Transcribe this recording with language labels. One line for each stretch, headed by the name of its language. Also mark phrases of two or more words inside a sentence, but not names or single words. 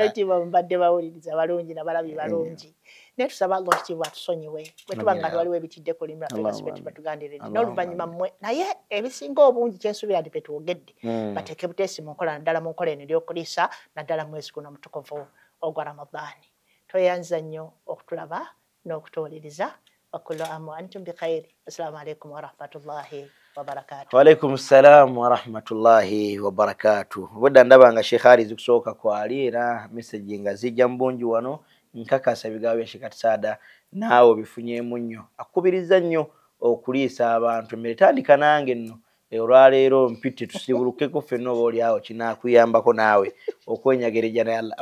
Ganda: Ekitiibwa mbadde bawuliriza balungi n'abalabi balungi. Naye tusaba Allah ekitiibwa atusonyiwe bwe tuba nga waliwo ebitidde ku limu laffe basibe tubatugandire n'oluvannyuma mmwe naye ebisinga obungi kyensuubira nti petwogedde bateeke buteesi mu nkola naddala mu nkola eno ery'okuliisa naddala mwezi guno omutukuvu ogwa Ramadaani. Tweyanza nnyo okutulaba n'okutuwuliriza.
Arabic: وكل عام وأنتم بخير. السلام عليكم ورحمة الله وبركاته. وعليكم السلام ورحمة الله وبركاته.
Ganda: Budda ndaba nga Sheikh Ali zikusooka kwali era message nga zijja mbungi wano nkakasa ebigambo bya Sheikh Saada naawe bifunyeemu nnyo. Akubiriza nnyo okuliisa abantu emmere. Tandika nange nno olwaleero mpite tusibulukeko ffenna oba oli awo kinaakuyambako naawe okwenyagerejja naye Allah.